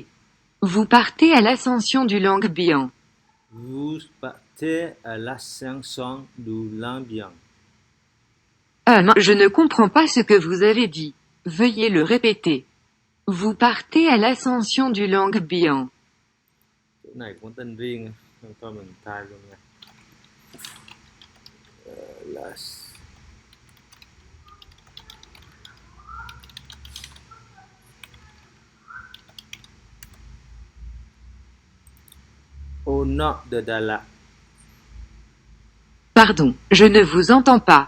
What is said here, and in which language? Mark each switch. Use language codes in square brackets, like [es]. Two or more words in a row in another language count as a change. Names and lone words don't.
[fr] Vous partez à l'ascension du Langbian. Vous partez à l'ascension du Langbian. Je ne comprends pas ce que vous avez dit. Veuillez le répéter. Vous partez à l'ascension du Langbian. [vi] Chỗ này có tên riêng, không cho mình thay luôn nha. [fr] Las- Au nord de Dalat. Pardon, je ne vous entends pas.